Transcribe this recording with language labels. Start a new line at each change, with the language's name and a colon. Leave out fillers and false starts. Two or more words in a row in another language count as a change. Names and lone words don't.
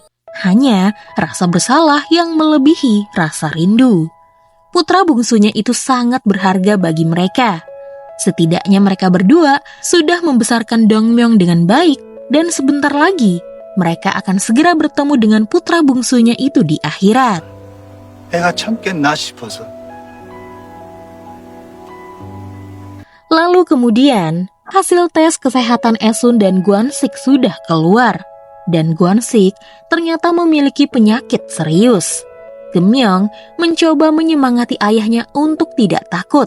Indonesian: Hanya rasa bersalah yang melebihi rasa rindu. Putra bungsunya itu sangat berharga bagi mereka. Setidaknya mereka berdua sudah membesarkan Dongmyeong dengan baik dan sebentar lagi mereka akan segera bertemu dengan putra bungsunya itu di akhirat.
Korean: 애가 참겠나 싶어서.
Indonesian: Lalu kemudian, hasil tes kesehatan Esun dan Gwansik sudah keluar. Dan Gwansik ternyata memiliki penyakit serius. Gemyong mencoba menyemangati ayahnya untuk tidak takut.